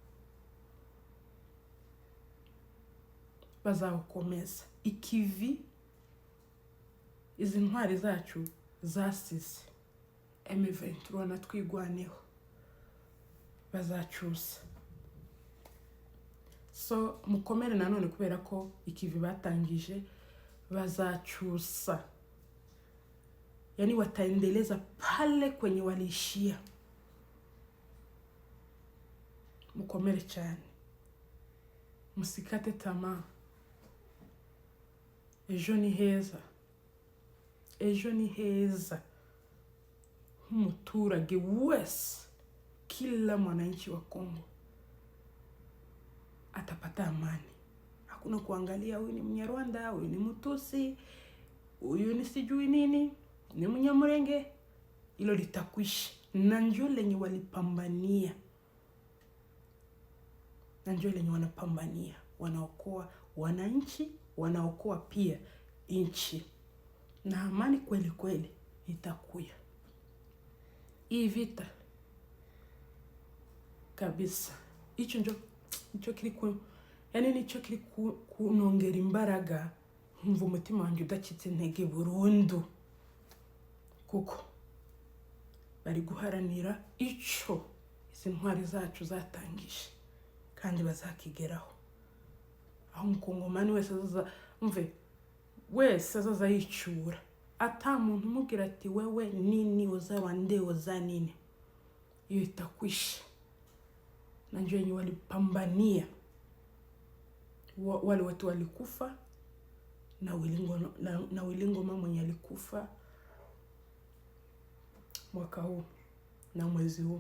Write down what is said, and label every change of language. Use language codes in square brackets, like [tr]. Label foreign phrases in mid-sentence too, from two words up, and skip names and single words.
[rw] Bazawukomeza ikivi izi ntwari zacu zasize. M23 natwigwaneho, bazacusa. So, mukomere nanone kubera ko ikivi batangije bazacusa. [sw] Yani wataendeleza pale kwenye walishia. [rw] Mukomere cyane, [sw] musikate tamaa. [rw] Ejo ni heza nk'umuturage wese, [sw] kila mwananchi wa Kongo atapata amani. Hakuna kuangalia huyu ni Mnyarwanda, huyu ni Mtusi, huyu ni sijui nini, ni Mnyamurenge. Hilo litakwisha. Na ndio lenye walipambania, na ndio lenye wanapambania. Wanaokoa wananchi, wanaokoa pia nchi, na amani kweli itakuya. Hii vita kabisa, [rw] icyo kiri yani nicyo kiri kunongera imbaraga, nkumva umutima wanjye udacitse intege burundu, kuko bari guharanira icyo izi ntwari zacu zatangije, kandi bazakigeraho. Aho umukongomani wese azaza yicura, ata muntu umubwira ati [sw] wewe nini oza nini, [rw] iyo itakwisha. [sw] Na ndio yenye walipambania, wale watu walikufa, na Wilingoma mwenye alikufa mwaka huu na mwezi huu.